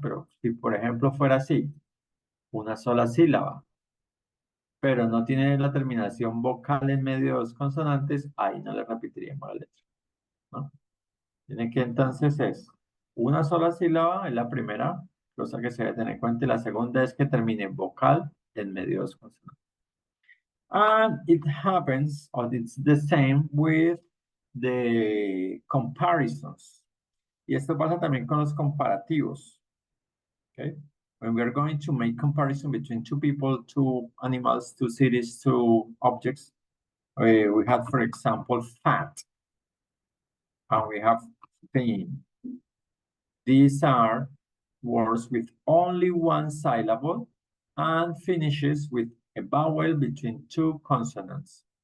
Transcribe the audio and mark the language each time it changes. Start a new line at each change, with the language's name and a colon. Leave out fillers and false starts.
Spanish: Pero si por ejemplo fuera así, una sola sílaba, pero no tiene la terminación vocal en medio de dos consonantes, ahí no le repetiríamos la letra, ¿no? Tiene que entonces es una sola sílaba, es la primera cosa que se debe tener en cuenta, y la segunda es que termine vocal en medio de dos consonantes.
English: And it happens, or it's the same with the comparisons.
Spanish: Y esto pasa también con los comparativos.
English: Okay? When we are going to make comparison between two people, two animals, two cities, two objects, we have, for example, fat, and we have thin. These are words with only one syllable and finishes with a vowel between two consonants.